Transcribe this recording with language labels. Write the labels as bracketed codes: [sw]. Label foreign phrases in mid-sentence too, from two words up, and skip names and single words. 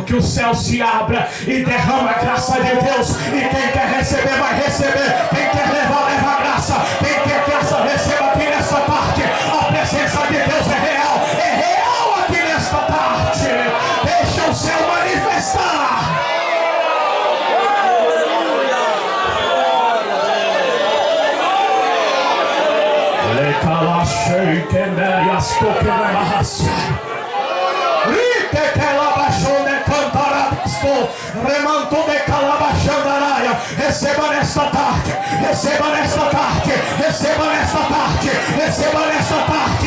[pt] céu se abra e derrama a graça de Deus. E quem quer receber, vai receber. Quem quer levar, leva a graça. Quem quer graça, receba aqui nesta tarde. A presença de Deus é real aqui nesta tarde. Deixa o céu manifestar. Lekalashei kemerias tokemerahasya. Rite kelabashone cantarabasto. Remanto de calabashandaraia. Receba nesta tarde. Receba nesta tarde. Receba nesta tarde. Receba nesta tarde.